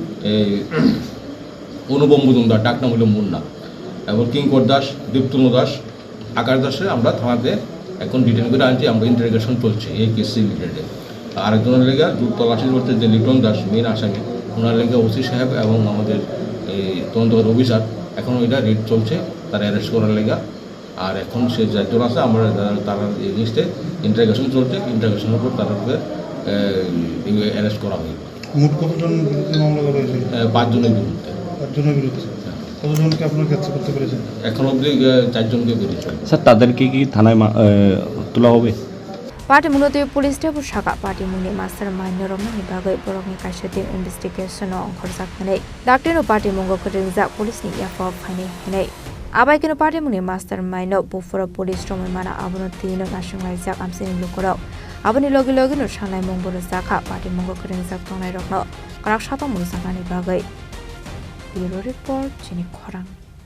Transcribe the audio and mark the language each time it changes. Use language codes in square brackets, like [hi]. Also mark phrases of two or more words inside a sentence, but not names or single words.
[bn] অনুপম মজুমদার ডাক নাম হলো মুন্না এবং কিঙ্কর দাস দীপ্তনু দাস আকাশ দাসে আমরা থানাতে এখন ডিটেন করে আনছি আমরা ইন্টারোগেশন চলছে এই [en] case relatedে [bn] আরেকজনের লেগে তল্লাশি করতে যে লিটন দাস মেন আসামি ওনার লেগে ওসি সাহেব এবং আমাদের এই তদন্তকারী অফিসার এখন ওইটা রেড চলছে তারা অ্যারেস্ট করার লেগে আর এখন সে যাজন আছে আমরা তারা এই লিস্টে ইন্টারোগেশন চলছে ইন্টারোগেশনের উপর তাদেরকে অ্যারেস্ট করা হবে মোট কতজন বিরুদ্ধে মামলা করা হয়েছে 5 জনের বিরুদ্ধে কতজনকে আপনারা গ্রেপ্তার করতে পেরেছেন এখন অবধি 4 জনকে পেরেছে স্যার তাদেরকে কি থানায় তোলা হবে [trp] Patimung police Tripura Shaka Patimung Mastermind Romani Bagai Borong Kaisa investigation on Khoroksa Doctor Patimungo Kwrwngjak police ni Yaphani Hene Abaikino Patimung Mastermind Bufora police Romana Abunotino National Zak Amchaini Lukoro Abani Logi no Shanai Mongboro Zaka Patimungo Kwrwngjak Khorokbrwino Khoroksa Thanani Bagai Bureau Report Chini Khorang